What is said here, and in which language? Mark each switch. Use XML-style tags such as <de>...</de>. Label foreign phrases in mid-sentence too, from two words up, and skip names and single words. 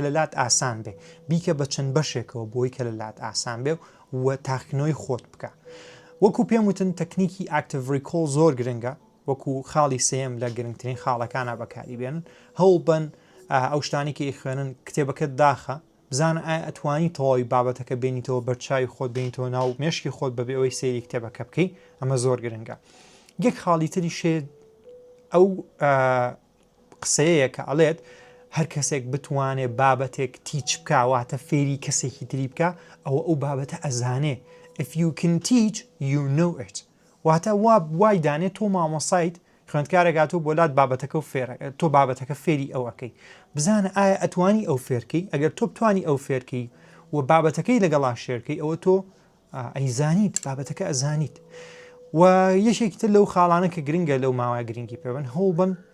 <ckb>لەلات ئاسان بێ بیکە بە چەند بەشێکەوە بۆی کە لەلات ئاسان بێ و تاقنەوەی خۆت بکە وەکو پێم وتن تەکنیکی ئاکتیڤ ڕیکۆڵ زۆر گرنگە وەکو خاڵی سێم لە گرنگترین خاڵەکانە بەکاری بێنن هەوڵ بن ئەو شتانێکی خوێنن کتێبەکەت داخە بزانە ئایا ئەتوانی تەواوی بابەتەکە بینیتەوە بەرچاوی خۆت بینیتەوە ناو مێشکی خۆت بەبێ ئەوەی سەیری کتێبەکە بکەی ئەمە زۆر گرنگە یەک خاڵی تری شێ ئەو قسەیە کە ئەڵێت هەر کەسێک بتوانێت بابەتێک تیچ بکواتە فێری کەسێکی تری بکە ئەوە ئەو بابەتە ئەزانێ</ckb> <en>if you can teach you know</en> <ckb>it واتە وای دانێت تۆ مامۆسایت خوێندکارێک هاتوو بۆ لات بابەتەکە و فێرە تۆ بابەتەکە فێری ئەوەکەی بزانە ئایا ئەتوانی ئەو فێرکەی ئەگەر تۆ بتانی ئەو فێرکەی و بابەتەکەی لەگەڵا شێرکەی ئەوە تۆ ئەیزانیت بابەتەکە ئەزانیت و یەشێکی تر لەو خاڵانە کە گرنگە لەو ماوەیە گرنگی پێبن هەوڵ بن</ckb>